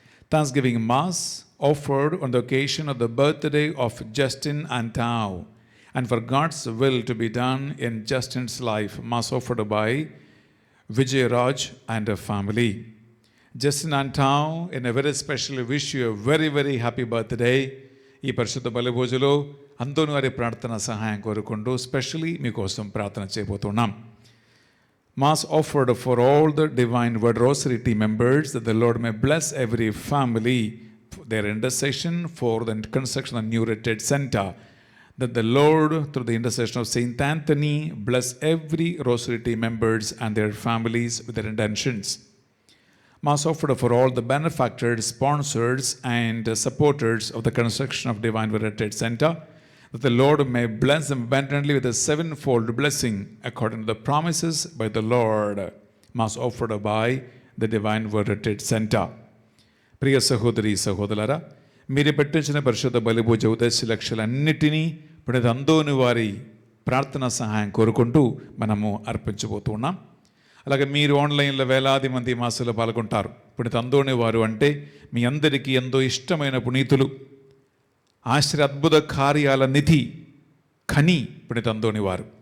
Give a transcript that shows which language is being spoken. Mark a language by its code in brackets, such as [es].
[en] Thanksgiving Mass offered on the occasion of the birthday of Justin Antau, and for God's will to be done in Justin's life, Mass offered by Vijay Raj and her family. Justin Antau, in a very special wish you a very, very happy birthday. [te] ఈ పరిశుద్ధ బలిభోజలో అందరూ వారి ప్రార్థన సహాయం కోరుకుంటూ especially మీకోసం ప్రార్థన చేయబోతున్నాం. [en] Mass offered for all the Divine Word Rosary team members, that the Lord may bless every family, their intercession for the construction of New Retreat Center, that the Lord, through the intercession of Saint Anthony, bless every Rosary team members and their families with their intentions. Mass offered for all the benefactors, sponsors, and supporters of the construction of Divine Word Retreat Center, that the Lord may bless them abundantly with a sevenfold blessing according to the promises by the Lord. Mass offered by the Divine Word Retreat Center. [te] ప్రియ సహోదరి సహోదరులారా, మీరు పెట్టించిన పరిశుద్ధ బలిభోజ ఉద్దేశ లక్ష్యాలన్నిటినీ పునీత అందోని వారి ప్రార్థన సహాయం కోరుకుంటూ మనము అర్పించబోతున్నాం. అలాగే మీరు ఆన్లైన్లో వేలాది మంది మాసాలు పాల్గొంటారు. పునీత అందోని వారు అంటే మీ అందరికీ ఎంతో ఇష్టమైన పునీతులు, ఆశ్చర్య అద్భుత కార్యాల నిధి ఖని పునీత అందోని వారు.